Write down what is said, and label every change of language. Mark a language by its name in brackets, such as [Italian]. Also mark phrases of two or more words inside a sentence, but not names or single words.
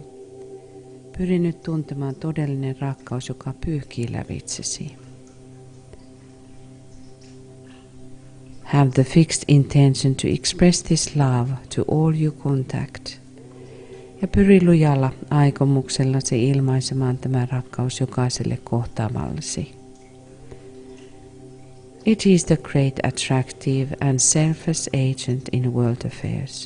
[Finnish] Pyri nyt tuntemaan todellinen rakkaus, joka pyyhkii lävitsesi. [English] Have the fixed intention to express this love to all you contact. [Finnish] Ja pyri lujalla aikomuksellasi ilmaisemaan tämä rakkaus jokaiselle kohtaamallesi. [English] It is the great attractive and selfless agent in world affairs.